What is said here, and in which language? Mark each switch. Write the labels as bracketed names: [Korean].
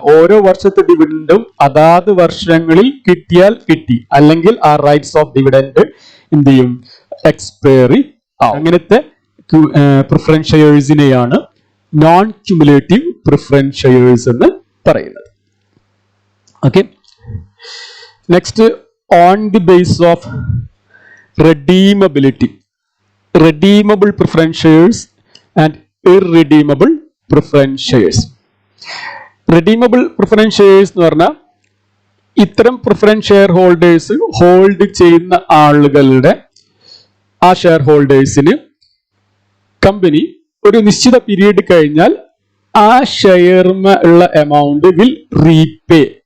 [Malayalam] ഓരോ വർഷത്തെ ഡിവിഡൻഡും അതാത് വർഷങ്ങളിൽ കിട്ടിയാൽ കിട്ടി, അല്ലെങ്കിൽ ആ റൈറ്റ്സ് ഓഫ് ഡിവിഡൻഡ് എന്ത് ചെയ്യും, എക്സ്പയറി ആവും. അങ്ങനത്തെ preference ഷെയർസിനെയാണ് non cumulative preference shares എന്ന് പറയുന്നത്. [English] Okay, next on the base of redeemability, redeemable preference shares and irredeemable preference shares. [Malayalam] Redeemable preference shares എന്ന് പറഞ്ഞാൽ ഇത്തരം പ്രിഫറൻസ് ഷെയർ ഹോൾഡേഴ്സ് ഹോൾഡ് ചെയ്യുന്ന ആളുകളുടെ ആ ഷെയർ ഹോൾഡേഴ്സിന് കമ്പനി ഒരു നിശ്ചിത പീരീഡ് കഴിഞ്ഞാൽ ആ ഷെയറിന് ഉള്ള എമൗണ്ട് വിൽ റീപേ.